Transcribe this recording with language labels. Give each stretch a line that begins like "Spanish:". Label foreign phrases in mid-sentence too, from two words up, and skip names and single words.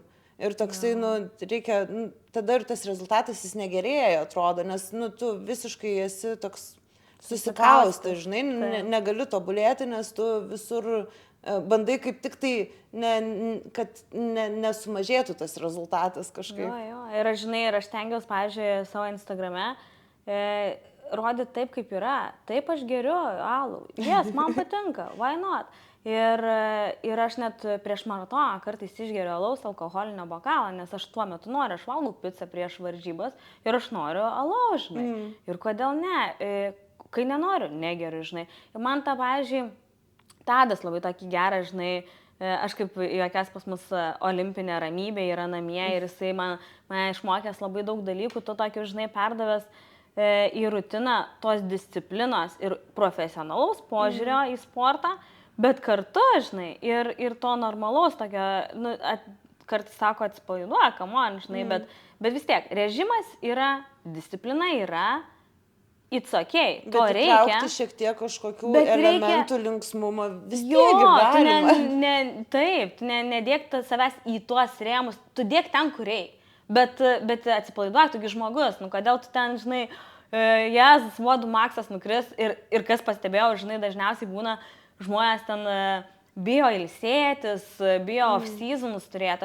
Lithuanian: Ir toksai, nu, reikia, tada ir tas rezultatas jis negerėja, atrodo, nes, nu, tu visiškai esi toks susikaustas, žinai, negali tobulėti, nes tu visur bandai kaip tik tai, kad nesumažėtų tas rezultatas kažkaip. Jo, ir aš, žinai, aš tengiuosi, pavyzdžiui, savo Instagrame, rodyti taip, kaip yra. Taip aš geriu alų. Man patinka.
English: Why not?
Lithuanian: Ir aš net prieš maratoną kartais išgeriu alaus alkoholinio bokalą, nes aš tuo metu noriu, aš valgau pizzą prieš varžybas ir aš noriu alaus, žinai. Ir kodėl ne? Kai nenoriu, negeriu, žinai. Ir man tą, pavyzdžiui, Tadas labai tokį gerą, žinai, aš kaip jokias pas mus olimpinė ramybė yra namie ir jisai mane išmokęs labai daug dalykų, tu tokį, žinai, perdavęs į rutiną tos disciplinos ir profesionalaus požiūrio į sportą, bet kartu, žinai, ir to normalaus tokio, nu, kartais sako atsipalaiduoja,
English: come on,
Lithuanian: žinai, bet vis tiek, režimas yra, disciplina yra,
English: it's okay,
Lithuanian: to bet reikia. Bet įtraukti šiek tiek kažkokių elementų linksmumo vis tiek galima. Taip, nedėk savęs į tuos rėmus, tu dėk ten, kur reikia. Bet atsipalaiduok, tugi žmogus, nu kodėl tu ten, žinai, Jėzus, VO2 maksas nukris ir kas pastebėjau, žinai, dažniausiai būna žmonės ten bijo ilsėtis, bijo off-seasonus turėti.